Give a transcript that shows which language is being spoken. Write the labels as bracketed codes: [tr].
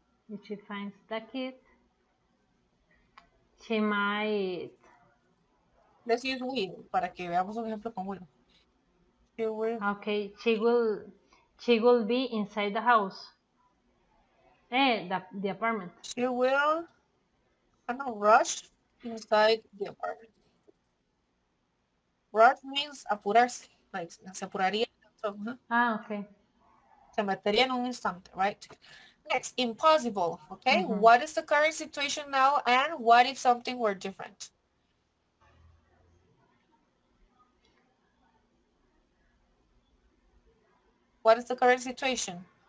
[en] If she finds the keys, she might. let's use will, [es] para que veamos un ejemplo con will. [en] She will, Okay, she will be inside the house. The apartment. she will, I don't know, rush inside the apartment. Rush means apurarse, like, [es] se apuraría. [en] Okay. [es] Se metería en un instante, right? [en] Next, impossible, okay? What is the current situation now and what if something were different? What is the current situation?